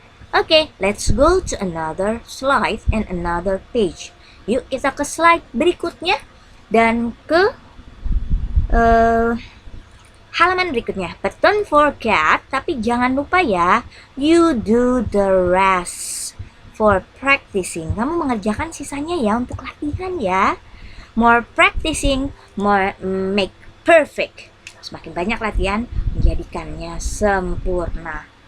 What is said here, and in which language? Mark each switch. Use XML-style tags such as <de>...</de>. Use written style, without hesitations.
<en>Okay, let's go to another slide and another page.</en> <id>Yuk kita ke slide berikutnya dan ke halaman berikutnya.</id> <en>But don't forget,</en> <id>tapi jangan lupa ya,</id> <en>you do the rest for practicing.</en> <id>Kamu mengerjakan sisanya ya untuk latihan ya.</id> <en>More practicing, more make perfect.</en> <id>Semakin banyak latihan, menjadikannya sempurna.</id>